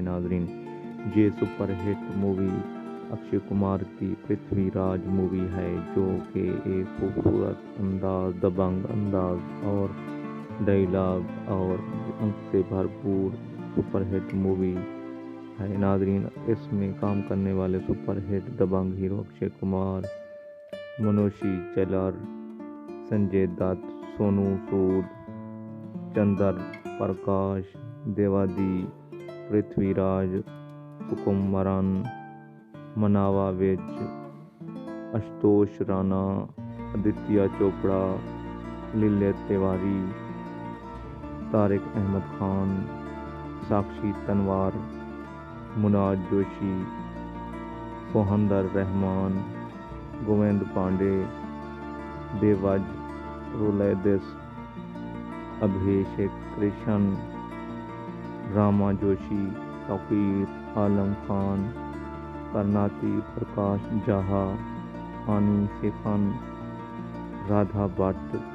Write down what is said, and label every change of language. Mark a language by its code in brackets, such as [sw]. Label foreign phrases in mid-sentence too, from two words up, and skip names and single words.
[ur] ناظرین، یہ [en] super hit movie [ur] اکشے کمار کی پرتھوی راج مووی ہے، جو کہ ایک خوبصورت انداز، دبنگ انداز اور ڈائیلاگ اور انک سے بھرپور [en] super hit movie [ur] ہے۔ ناظرین، اس میں کام کرنے والے [en] super hit [ur] دبنگ ہیرو اکشے کمار، منوشی چلر، سنجے دت، سونو سود، چندر پرکاش، دیواادی، پرتھوی راج، سکمرن، مناوا وج، اشتوش رانا، آدتیہ چوپڑا، للت تیواری، طارق احمد خان، ساکشی تنوار، مناج جوشی، سوہندر رحمان، گووند پانڈے، دیوج رولدس، ابھیشیک کرشن، راما جوشی، توقیر عالم خان، کرناتی پرکاش جھا، آنی سیکھن، رادھا بھٹ،